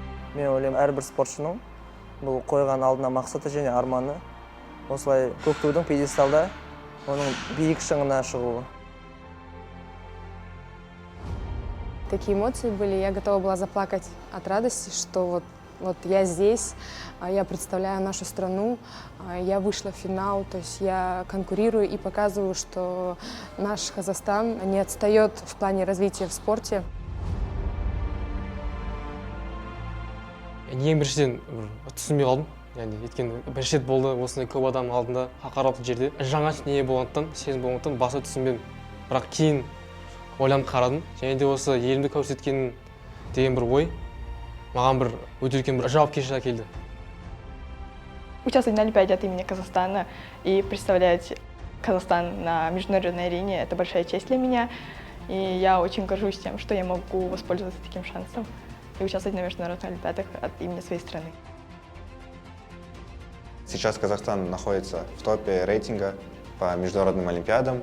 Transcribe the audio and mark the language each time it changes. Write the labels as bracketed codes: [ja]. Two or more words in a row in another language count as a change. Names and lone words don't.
[kk] Мен ойлаймын, әрбір спортшының бұл қойған алдына мақсаты және арманы осылай көк тудың пьедесталда оның биік шыңына шығуы. [ru] Такие эмоции были, я готова была заплакать от радости, что вот я здесь, я представляю нашу страну, я вышла в финал, то есть я конкурирую и показываю, что наш Казахстан не отстает в плане развития в спорте. [kk] Ең біріншіден түсінбей қалдым. Яғни өйткені бірінші рет болды осындай көп адам алдында халықаралық жерде. Жаңа не болғандықтан, сезім болғандықтан баса түсінбедім. Бірақ кейін ойланып қарадым. Және де осы елімді көрсеткен деген бір ой маған бір өте үлкен бір жауапкершілік әкелді. [ru] Участвовать на Олимпиаде от имени Казахстана и представлять Казахстан на международной арене – это большая честь для меня. И я очень горжусь тем, что я могу воспользоваться таким шансом и участвовать на международных олимпиадах от имени своей страны. Сейчас Казахстан находится в топе рейтинга по международным олимпиадам.